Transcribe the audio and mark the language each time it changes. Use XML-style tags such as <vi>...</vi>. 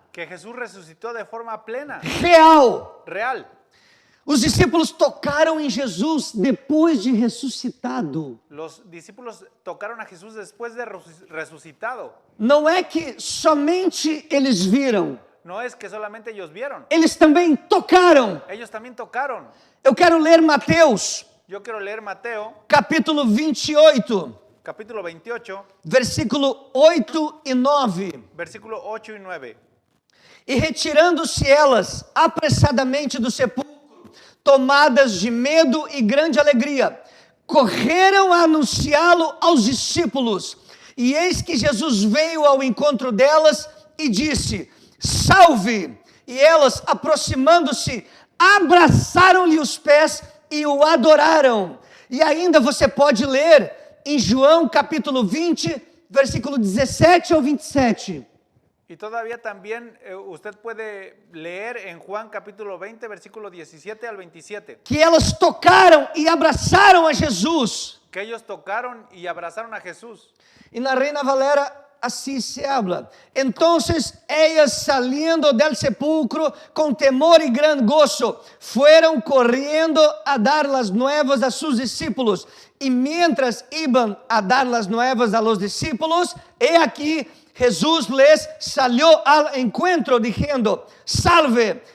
<es>que Jesús resucitó de forma plena, real. real.</es> <pt>Os discípulos tocaram em Jesus depois de ressuscitado.</pt> <es>Los discípulos tocaron a Jesús después de resucitado.</es> <pt>Não é que somente eles viram,</pt> <es>No es que solamente ellos vieron,</es> <pt>eles também tocaram.</pt> <es>ellos también tocaron.</es> <pt>Eu quero ler Mateus,</pt> <es>Yo quiero leer Mateo,</es> <pt>capítulo 28,</pt> <es>capítulo 28,</es> <pt>versículo 8 e 9.</pt> <es>versículo 8 y 9.</es> <pt>E retirando-se elas apressadamente do sepulcro, tomadas de medo e grande alegria, correram a anunciá-lo aos discípulos. E eis que Jesus veio ao encontro delas e disse: Salve! E elas, aproximando-se, abraçaram-lhe os pés e o adoraram. E ainda você pode ler em João capítulo 20, versículo 17 ao 27.</pt> <es>Y todavía también usted puede leer en Juan capítulo 20, versículo 17 al 27,</es> <pt>Que elas tocaram e abraçaram a Jesus.</pt> <es>que ellos tocaron y abrazaron a Jesús.</es> <pt>E na</pt> <es>Reina Valera así se habla. Entonces ellas saliendo del sepulcro con temor y gran gozo, fueron corriendo a dar las nuevas a sus discípulos. Y mientras iban a dar las nuevas a los discípulos, he aquí Jesús les salió al encuentro diciendo, salve.</es>